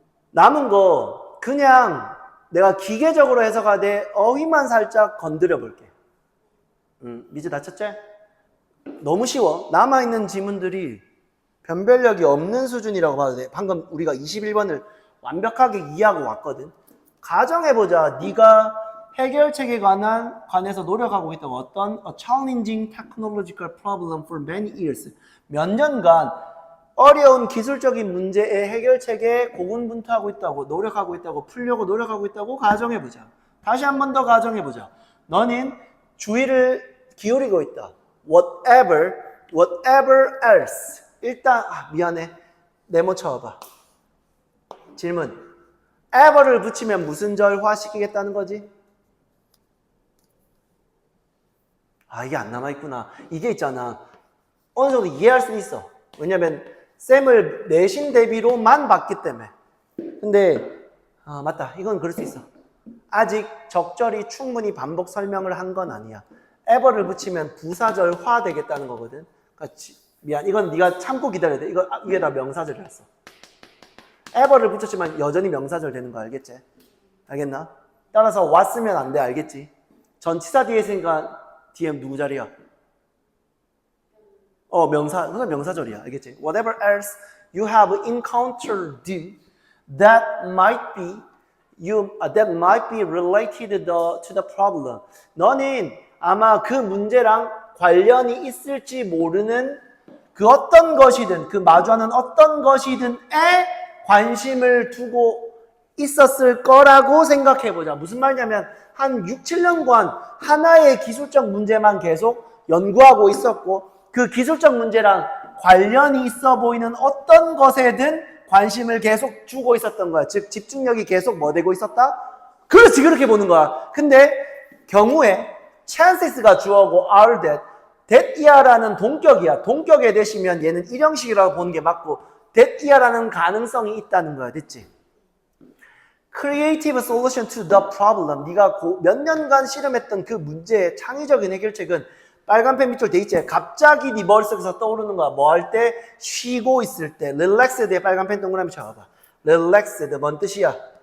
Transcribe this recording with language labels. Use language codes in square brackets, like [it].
[ko] 남은 거 그냥 내가 기계적으로 해석하되 어휘만 살짝 건드려 볼게. 밑에 다쳤지? 너무 쉬워. 남아있는 지문들이 변별력이 없는 수준이라고 봐도 돼. 방금 우리가 21번을 완벽하게 이해하고 왔거든. 가정해보자. 네가 해결책에 관해서 노력하고 있다고 어떤 [en] a challenging technological problem for many years. [ko] 몇 년간 어려운 기술적인 문제의 해결책에 고군분투하고 있다고, 노력하고 있다고, 풀려고 노력하고 있다고 가정해보자. 다시 한 번 더 가정해보자. 너는 주의를 기울이고 있다. [en] whatever else. [ko] 일단 미안해. 네모 쳐봐. 질문. ever를 붙이면 무슨 절화 시키겠다는 거지? 이게 안 남아있구나. 이게 있잖아. 어느 정도 이해할 수 있어. 왜냐면 쌤을 내신 대비로만 봤기 때문에. 근데 맞다. 이건 그럴 수 있어. 아직 적절히 충분히 반복 설명을 한 건 아니야. ever를 붙이면 부사절화 되겠다는 거거든. 그러니까 미안. 이건 네가 참고 기다려야 돼. 이거 위에다 명사절을 했어. ever를 붙였지만 여전히 명사절 되는 거 알겠지? 알겠나? 따라서 왔으면 안 돼. 알겠지? 전치사 뒤에 있으니까 DM 누구 자리야? 그건 명사절이야. 알겠지? [en] Whatever else you have encountered that might be related to the problem. [ko] 너는 아마 그 문제랑 관련이 있을지 모르는 그 어떤 것이든, 그 마주하는 어떤 것이든에 관심을 두고 있었을 거라고 생각해보자. 무슨 말이냐면 한 6, 7년간 하나의 기술적 문제만 계속 연구하고 있었고, 그 기술적 문제랑 관련이 있어 보이는 어떤 것에든 관심을 계속 주고 있었던 거야. 즉 집중력이 계속 뭐 되고 있었다? 그렇지, 그렇게 보는 거야. 근데 경우에 chances가 주어고 are that 이하라는 동격이야. 동격에 대시면 얘는 일형식이라고 보는 게 맞고 that 이하라는 가능성이 있다는 거야. 됐지? [en] Creative solution to the problem. [ko] 네가 몇 년간 실험했던 그 문제의 창의적인 해결책은 빨간 펜 밑줄 돼 있지? 갑자기 네 머릿속에서 떠오르는 거야. 뭐 할 때? 쉬고 있을 때. Relaxed에 빨간 펜 동그라미 쳐봐. Relaxed 뭔 뜻이야?